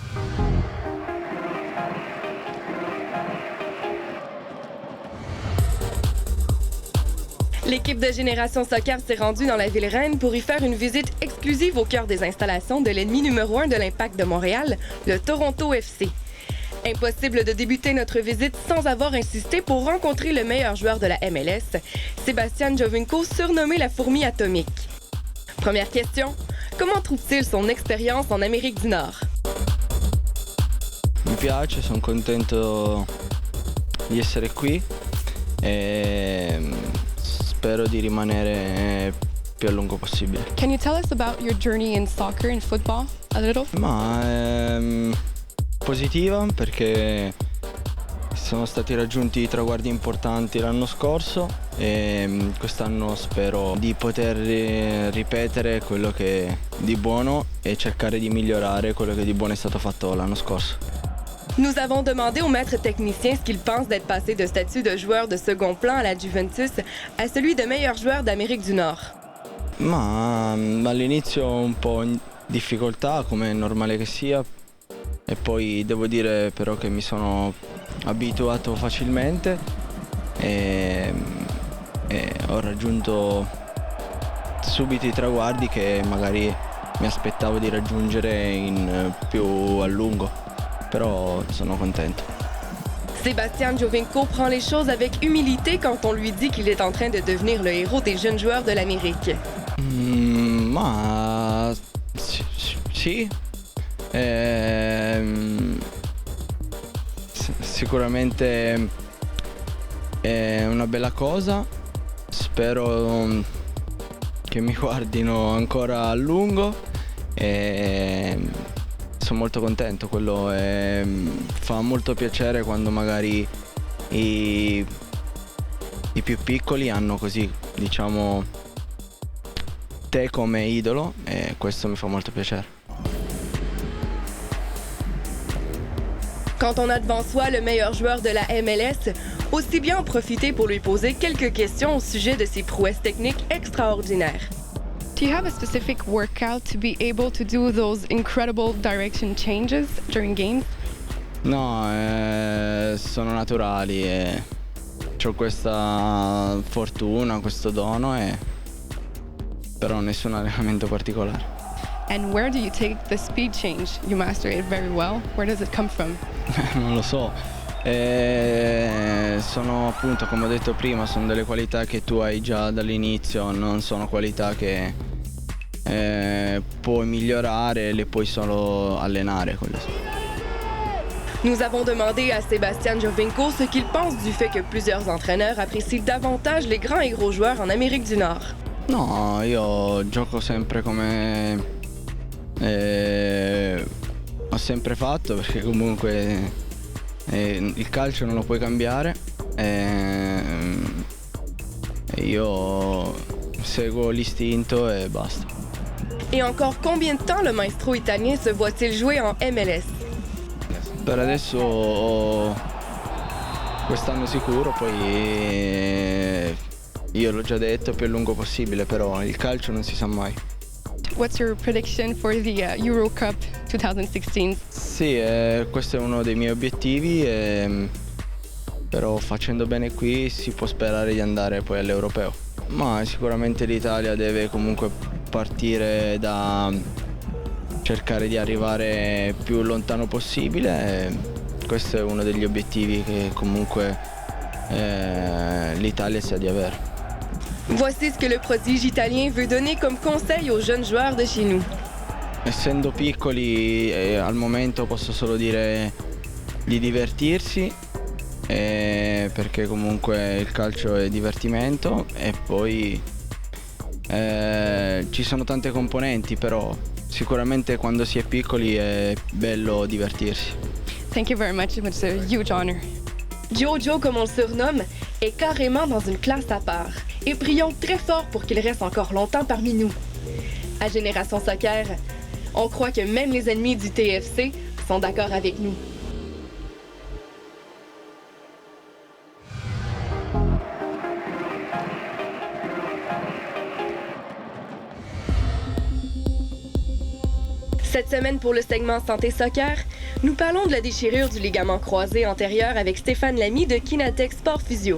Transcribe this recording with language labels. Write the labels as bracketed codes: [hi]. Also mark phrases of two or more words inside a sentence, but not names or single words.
[fr] L'équipe de Génération Soccer s'est rendue dans la ville reine pour y faire une visite exclusive au cœur des installations de l'ennemi numéro 1 de l'Impact de Montréal, le Toronto FC. Impossible de débuter notre visite sans avoir insisté pour rencontrer le meilleur joueur de la MLS, Sebastian Giovinco, surnommé la fourmi atomique. Première question, comment trouve-t-il son expérience en Amérique du Nord? [it] Mi piace, sono contento di essere qui e spero di rimanere più a lungo possibile. [en] Can you tell us about your journey in soccer and football a little? [it] Ma positiva perché sono stati raggiunti traguardi importanti l'anno scorso e quest'anno spero di poter ripetere quello che di buono e cercare di migliorare quello che di buono è stato fatto l'anno scorso. [fr] Nous avons demandé au maître technicien ce qu'il pense d'être passé de statut de joueur de second plan à la Juventus à celui de meilleur joueur d'Amérique du Nord. [it] Ma all'inizio un po' in difficoltà, come è normale che sia, e poi devo dire però che mi sono abituato facilmente e ho raggiunto subito i traguardi che magari mi aspettavo di raggiungere in più a lungo. Però sono contento. [fr] Sébastien Giovinco prend les choses avec humilité quand on lui dit qu'il est en train de devenir le héros des jeunes joueurs de l'Amérique. [it] Ma sì, sicuramente è una bella cosa, spero che mi guardino ancora a lungo e sono molto contento, fa molto piacere quando magari i più piccoli hanno così, diciamo, te come idolo e questo mi fa molto piacere. [fr] Quand on a devant soi le meilleur joueur de la MLS, aussi bien en profiter pour lui poser quelques questions au sujet de ses prouesses techniques extraordinaires. [en] Do you have a specific workout to be able to do those incredible direction changes during games? [it] No, sono naturali e ho questa fortuna, questo dono, però nessun allenamento particolare. [en] And where do you take the speed change? You master it very well. Where does it come from? [it] Non lo so. Sono appunto, come ho detto prima, sono delle qualità che tu hai già dall'inizio, non sono qualità che puoi migliorare, le puoi solo allenare. [fr] Nous avons demandé à Sébastien Giovinco ce qu'il pense du fait que plusieurs entraîneurs apprécient davantage les grands et gros joueurs en Amérique du Nord. [it] No, io gioco sempre come ho sempre fatto, perché comunque il calcio non lo puoi cambiare e io seguo l'istinto e basta. [fr] Et encore combien de temps le maestro italien se voit-il jouer en MLS? [it] Per adesso quest'anno sicuro, poi io l'ho già detto, più a lungo possibile, però il calcio non si sa mai. [en] What's your prediction for the Euro Cup 2016? [it] Sì, questo è uno dei miei obiettivi, però facendo bene qui si può sperare di andare poi all'Europeo. Ma sicuramente l'Italia deve comunque partire da cercare di arrivare più lontano possibile. Questo è uno degli obiettivi che comunque l'Italia sa di avere. [fr] Voici ce que le prodige italien veut donner comme conseil aux jeunes joueurs de chez nous. [it] Essendo piccoli, al momento posso solo dire di divertirsi, perché comunque il calcio è divertimento e poi ci sono tante componenti, però Sicuramente quando si è piccoli è bello divertirsi. [en] Thank you very much. It was a huge honor. [fr] Jojo, comme on le surnomme, est carrément dans une classe à part et prions très fort pour qu'il reste encore longtemps parmi nous. À Génération Soccer, on croit que même les ennemis du TFC sont d'accord avec nous. Cette semaine, pour le segment Santé Soccer, nous parlons de la déchirure du ligament croisé antérieur avec Stéphane Lamy de Kinatech Sport Physio.